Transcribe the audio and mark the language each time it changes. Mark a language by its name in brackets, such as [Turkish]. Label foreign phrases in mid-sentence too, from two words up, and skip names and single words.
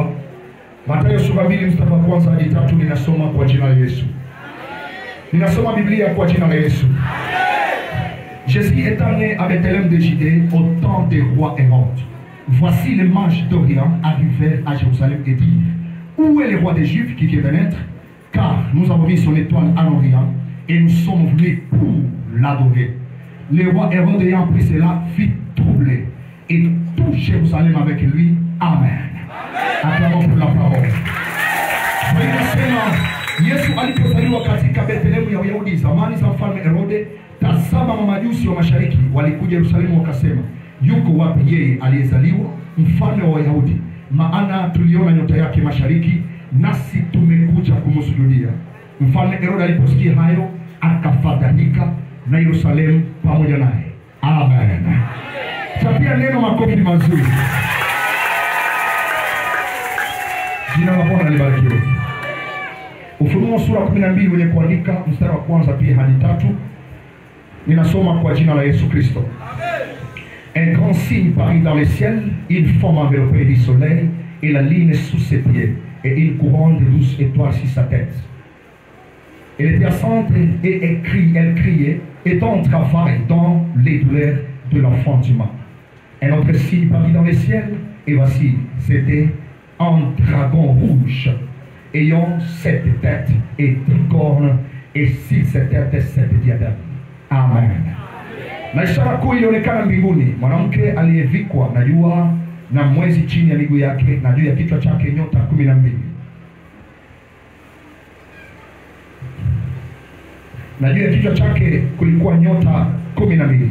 [Swahili] Mathayo sura 2 mstari wa kwanza hadi 3 ninasoma kwa jina la Yesu. Ninasoma Biblia kwa jina la Yesu. [French] Jésus étant né à Bethléem de Judée au temps des rois Hérode. Voici les mages d'Orient arrivèrent à Jérusalem et dirent: où est le roi des Juifs qui vient de naître? Car nous avons vu son étoile en Orient et nous sommes venus pour l'adorer. Le roi Hérode ayant pris cela fit troubler et tout Jérusalem avec lui. Amen. Acclamons pour la parole. [Swahili] Yesu alipozaliwa katika Bethlehemu ya Uyahudi zamani za mfalme Herode, tazama mamajusi wa mashariki walikuja Yerusalemu wakasema, yuko wapi yeye aliyezaliwa mfalme wa Wayahudi? Maana tuliona nyota yake mashariki, nasi tumekuja kumsujudia. Mfalme Herode aliposikia hayo, akafadhaika na Yerusalemu pamoja naye. Amen. Chapia neno makofi mazuri. Jina la Bwana libarikiwe. Ufunuo sura 12 wenye kuandika mstari wa kwanza pia hadi 3. Ninasoma kwa jina la Yesu Kristo. [French] Un grand signe parut dans le ciel, une forme enveloppée du soleil et la lune sous ses pieds et une couronne de 12 étoiles sur sa tête. Elle était assente et elle criait, étant en travail dans les douleurs de l'enfantement. Un autre signe parut dans le ciel, et voici, c'était un dragon rouge, ayant 7 têtes et 10 cornes, et sur cette tête 7 diadèmes. Amen. [Swahili] Na ishara kuu ilionekana mbinguni, mwanamke aliyevikwa na jua na mwezi chini ya miguu yake, na juu ya kichwa chake nyota 12. Na juu ya kichwa chake kulikuwa nyota 12.